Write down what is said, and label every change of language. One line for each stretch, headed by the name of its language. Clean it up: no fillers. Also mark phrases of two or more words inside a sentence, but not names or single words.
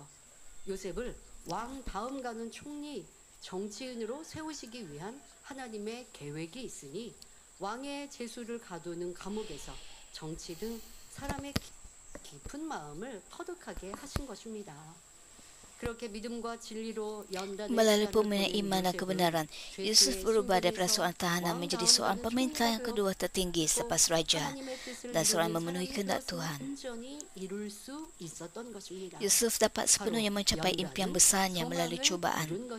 Korean: 요셉을 왕 다음 가는 총리 정치인으로 세우시기 위한 하나님의 계획이 있으니 왕의 제수를 가두는 감옥에서 정치 등 사람의 깊은 마음을 터득하게 하신 것입니다. 그렇게 믿음과 진리로 연단을
Malay: Melalui pemenang iman dan kebenaran, Yusuf berubah daripada seorang tahanan menjadi seorang pemerintah yang kedua tertinggi selepas raja dan seorang yang memenuhi kehendak Tuhan. Yusuf dapat sepenuhnya mencapai impian besarnya melalui cubaan.